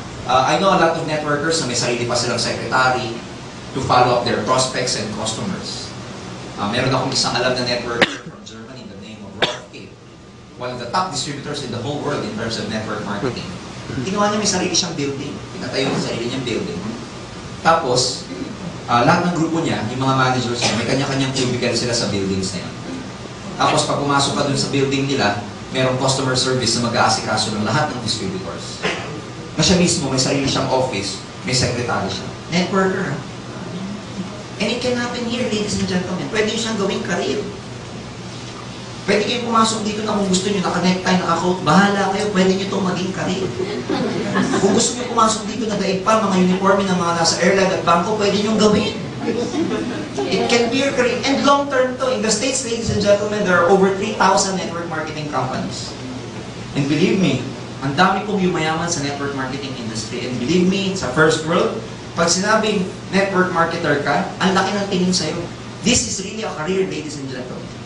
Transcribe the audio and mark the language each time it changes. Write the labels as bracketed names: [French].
[English] I know a lot of networkers [Filipino] na may sarili pa silang [English] secretary to follow up their prospects and customers. [Filipino] Meron akong isang alam na networker [English] from Germany, the name of [Filipino] Rolf K. [English] One of the top distributors in the whole world in terms of network marketing. [Filipino] Ginawa niya may sarili siyang building. Pinatayo niya sarili niyang building. Tapos, lahat ng grupo niya, yung mga managers niya, may kanya-kanyang cubicle sila sa buildings na yun. Tapos, pag pumasok ka dun sa building nila, merong customer service na mag-aasikaso ng lahat ng distributors. Na siya mismo, may sarili siyang office, may secretary siya. [English] Networker. And it can happen here, ladies and gentlemen. [Filipino] Pwede nyo siyang gawing career. Pwede kayong pumasok dito na kung gusto nyo, naka-necktie, naka-coat, bahala kayo, pwede nyo itong maging career. Kung gusto nyo pumasok dito, nagaib pa, mga uniforme ng mga nasa airline at bangko, pwede nyo gawin. [English] It can be your career. And long-term to. In the States, ladies and gentlemen, there are over 3,000 network marketing companies. And believe me, [Filipino] ang dami pong yumayaman sa network marketing industry. [English] And believe me, [Filipino] sa first world, pag sinabing network marketer ka, ang laki ng tingin sa'yo. [English] This is really a career, ladies and gentlemen.